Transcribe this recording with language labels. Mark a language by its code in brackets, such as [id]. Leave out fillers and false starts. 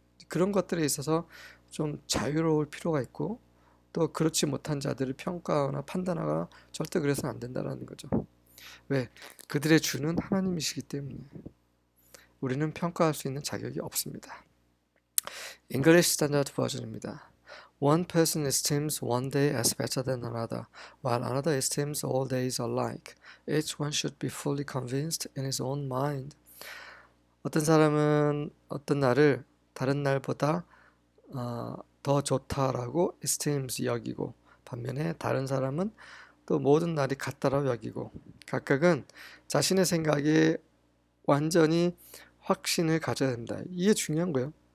[ko] 그런 것들에 있어서 좀 자유로울 필요가 있고 또 그렇지 못한 자들을 평가하거나 판단하거나 절대 그래서는 안 된다는 거죠. 왜? 그들의 주는 하나님이시기 때문에 우리는 평가할 수 있는 자격이 없습니다. [en] English Standard Version입니다. One person esteems one day as better than another, while another esteems all days alike. Each one should be fully convinced in his own mind. [ko] 어떤 사람은 어떤 날을 다른 날보다 더 좋다라고 esteems 여기고 반면에 다른 사람은 또 모든 날이 같다라고 여기고 각각은 자신의 생각에 완전히 확신을 가져야 된다. 이게 중요한 거예요.